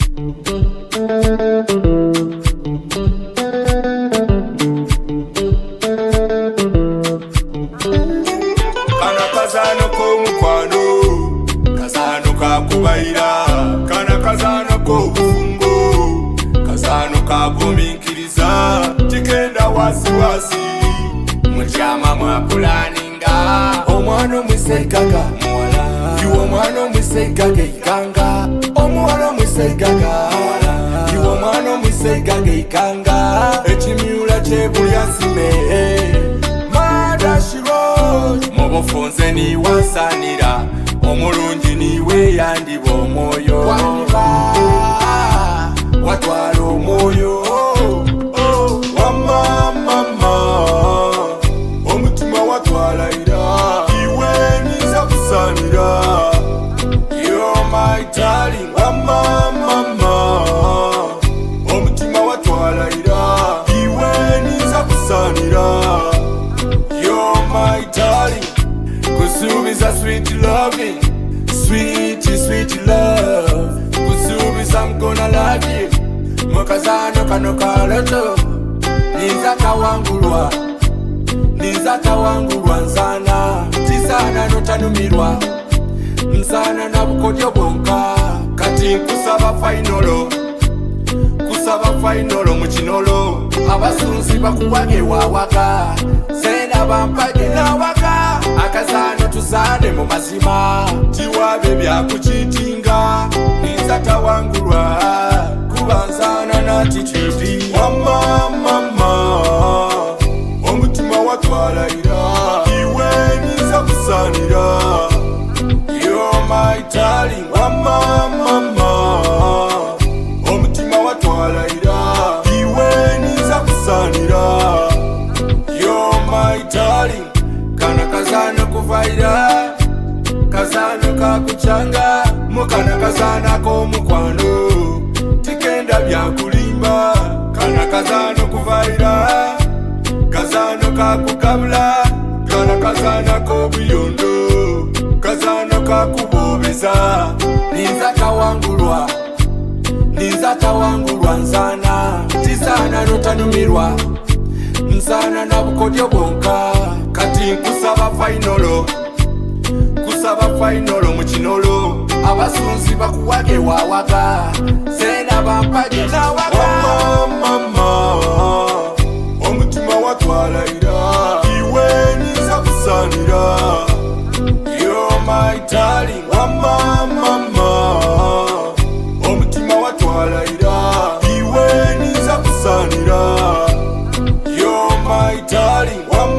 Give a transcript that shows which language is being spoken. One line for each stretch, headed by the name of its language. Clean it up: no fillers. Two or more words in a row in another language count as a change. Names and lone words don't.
Nyankole: Kana kazano k'omukwano, kazano kakubaira. Kana kazano k'obufungo, kazano kagumiikiriza. Kigenda wasiwasi, mutyama mwapulaninga. Omwana omwisaigaga muwala, iwe omwana omwisaigaga ikanga. Omuwala omwisaigaga muwala, iwe omwana omwisaigaga ikanga. Ekimyula kyebulya nsime mubufunze niwansanira, omulungi niwe yandiba omwoyo. Watwala omwoyo wamamama, omutima watwala ira, iwe niza kusanira.
English: You're my darling,
Nyankole: wamamama, omutima watwala ira, iwe niza kusanira.
English: You're my darling, kusubiza sweet loving, sweet sweet love. Kusubiza I'm gonna love you,
Nyankole: mukazano kano kaloto. Niza kawangulwa, niza kawangulwa nzana. Tisana notanumirwa, nsana na bukodyo bwonka. Kati nkusaba fainolo, kusaba fainolo mukinolo. Abasunzi bakuwage wawaka, sena bampage nawaka. Akazano tuzane mu mazima, tiwabe byakukitinga. Niza tawangulwa, kubanzana na attitude. Wamamama, omutima watwala ira, iwe niza kusanira.
English: You're my darling,
Nyankole: wamamama, omutima watwala ira, iwe niza kusanira.
English: You're my darling,
Nyankole: kana kazano kuvaira, kazano kakuchanga. Mukana kazana k'omukwano, tikenda byakulimba. Kana kazano kuvaira, kazano kakukabula. Kana kazana k'obuyondo, kazano kakubobeza. Niza kawangulwa, niza kawangulwa nzana. Tisana notanumirwa, nsana na bukodyo bwonka. Kati nkusaba fainolo, kusaba fainolo mukinolo. Abasunzi bakuwage wawaka, sena bampage nawaka. Wamamama, omutima watwala ira, iwe niza kusanira.
English: You're my darling,
Nyankole: wamamama, omutima watwala ira, iwe niza kusanira.
English: You're my darling.